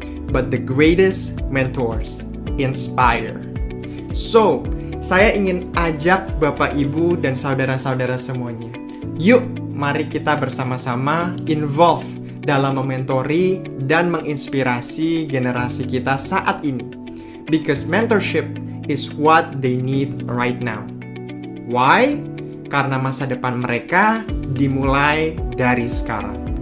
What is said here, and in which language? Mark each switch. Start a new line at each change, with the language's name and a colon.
English: But the greatest mentors inspire."
Indonesian: So, saya ingin ajak Bapak Ibu dan saudara-saudara semuanya. Yuk, mari kita bersama-sama involve dalam mementori dan menginspirasi generasi kita saat ini.
English: Because mentorship is what they need right now. Why?
Indonesian: Karena masa depan mereka dimulai dari sekarang.